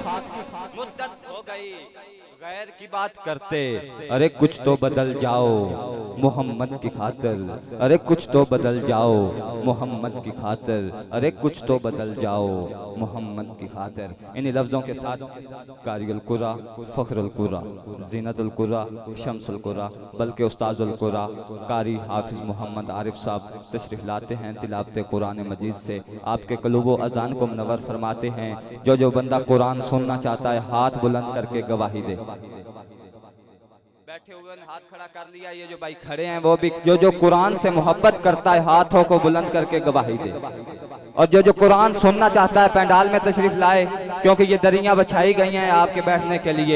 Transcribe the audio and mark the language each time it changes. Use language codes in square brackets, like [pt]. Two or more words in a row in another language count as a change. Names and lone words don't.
[ur] مدت ہو گئی غیر کی بات کرتے، ارے کچھ تو بدل جاؤ محمد کی خاطر. ارے کچھ تو بدل جاؤ محمد کی خاطر. ارے کچھ تو بدل جاؤ محمد کی خاطر. انہی لفظوں کے ساتھ قاری القرا، فخر القرا، زینت القرا، شمس القرا، بلکہ استاذ القرا قاری حافظ محمد عارف صاحب تشریف لاتے ہیں تلاوت قرآن مجید سے. آپ کے قلوب و اذان کو منور فرماتے ہیں. جو بندہ قرآن سننا چاہتا ہے ہاتھ بلند کرکے گواہی دے. بیٹھے ہوئے نے ہاتھ کھڑا کر لیا۔ یہ جو بھائی کھڑے ہیں وہ بھی، جو قرآن سے محبت کرتا ہے ہاتھوں کو بلند کرکے گواہی دے. اور جو قرآن سننا چاہتا ہے پنڈال میں تشریف لائے، کیونکہ یہ دریاں بچھائی گئی ہیں آپ کے بیٹھنے کے لیے.